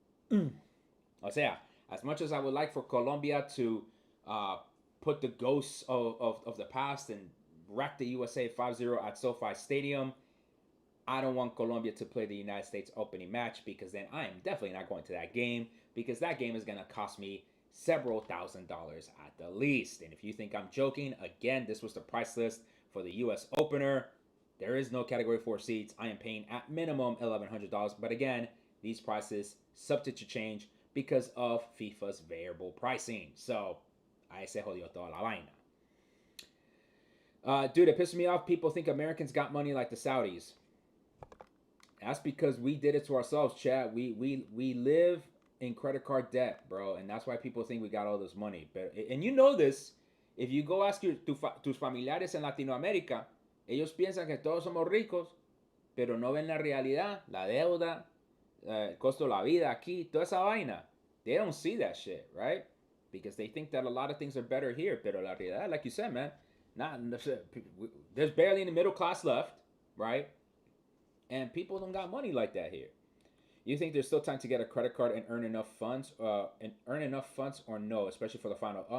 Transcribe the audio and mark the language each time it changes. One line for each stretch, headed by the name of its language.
Spanish: O sea,
English: as much as I would like for Colombia to uh, put the ghosts of the past and wreck the USA 5-0 at SoFi Stadium, I don't want Colombia to play the United States opening match, because then I am definitely not going to that game, because that game is going to cost me several $1,000s at the least. And if you think I'm joking, again, this was the price list for the US opener. There is no category 4 seats. I am paying at minimum $1,100. But again, these prices subject to change because of FIFA's variable pricing.
Spanish: So, ahí se jodió toda la vaina.
English: Dude, it pisses me off. People think Americans got money like the Saudis. That's because we did it to ourselves, Chad. We live in credit card debt, bro, and that's why people think we got all this money. But and you know this, if you go ask
Spanish: tus familiares en Latinoamérica, ellos piensan que todos somos ricos, pero no ven la realidad, la deuda, el costo de la vida aquí, toda esa vaina.
English: They don't see that shit, right? Because they think that a lot of things are better here,
Spanish: pero la realidad,
English: like you said, man, not there's barely any middle class left, right? And people don't got money like that here. You think there's still time to get a credit card and earn enough funds, or no, especially for the final?